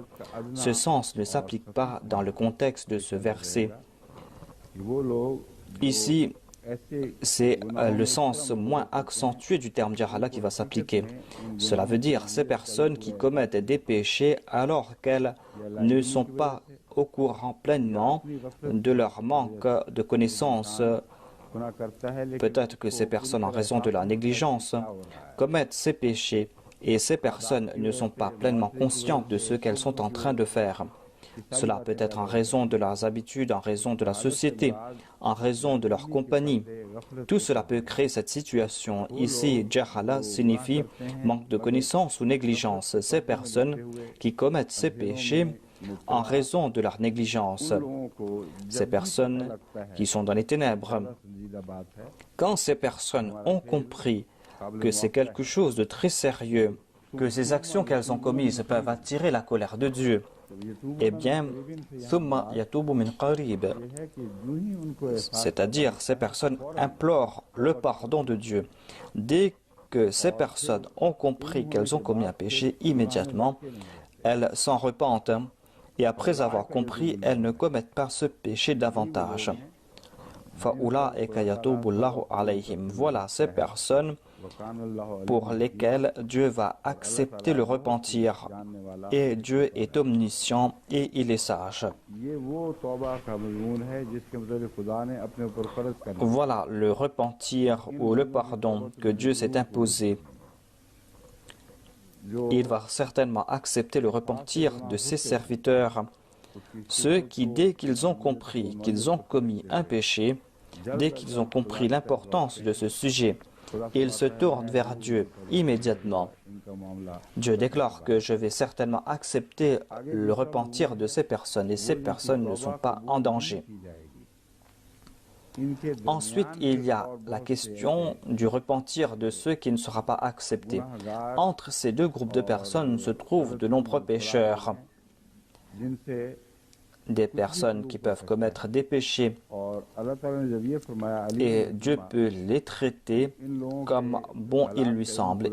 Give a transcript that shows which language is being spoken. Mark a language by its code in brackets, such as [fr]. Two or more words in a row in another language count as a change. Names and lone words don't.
[fr] Ce sens ne s'applique pas dans le contexte de ce verset. [ur] وہ لوگ [fr] Ici, [ur] ऐसे [fr] c'est le sens moins accentué du terme Jahala qui va s'appliquer. Cela veut dire ces personnes qui commettent des péchés alors qu'elles ne sont pas au courant pleinement de leur manque de connaissance. [ur] گناہ کرتا ہے لیکن [fr] Peut-être que ces personnes, en raison de la négligence, commettent ces péchés et ces personnes ne sont pas pleinement conscientes de ce qu'elles sont en train de faire. Cela peut être en raison de leurs habitudes, en raison de la société, en raison de leur compagnie. Tout cela peut créer cette situation. Ici, Jahala signifie manque de connaissance ou négligence. Ces personnes qui commettent ces péchés en raison de leur négligence. [ur] لوگوں کو [fr] Ces personnes qui sont dans les ténèbres. [ur] سنجیدہ بات ہے [fr] Quand ces personnes ont compris que c'est quelque chose de très sérieux, que ces actions qu'elles ont commises peuvent attirer la colère de Dieu, eh bien, [ar] ثم يتوبون من قريب, [ur] ہے کہ یوں ہی ان کو [fr] c'est-à-dire ces personnes implorent le pardon de Dieu. Dès que ces personnes ont compris qu'elles ont commis un péché, immédiatement, elles s'en repentent et après avoir compris, elles ne commettent pas ce péché davantage. [ar] فأولئك يتوب الله عليهم. [fr] Voilà ces personnes pour lesquelles Dieu va accepter le repentir. Et Dieu est omniscient et il est sage. [ur] یہ وہ توبہ کا مضمون ہے جس کے مطلب خدا نے اپنے اوپر فرض کر دیا [fr] Voilà le repentir ou le pardon que Dieu s'est imposé. [ur] जो [fr] Il va certainement accepter le repentir de ses serviteurs, ceux qui, dès qu'ils ont compris qu'ils ont commis un péché, dès qu'ils ont compris l'importance de ce sujet, ils se tournent vers Dieu immédiatement. [ur] ان کا معاملہ [fr] Dieu déclare que je vais certainement accepter le repentir de ces personnes et ces personnes ne sont pas en danger. [ur] کی جائے گی [fr] Ensuite, il y a la question du repentir de ceux qui ne sera pas accepté. Entre ces deux groupes de personnes se trouvent de nombreux pécheurs, des personnes qui peuvent commettre des péchés et Dieu peut les traiter comme bon il lui semble.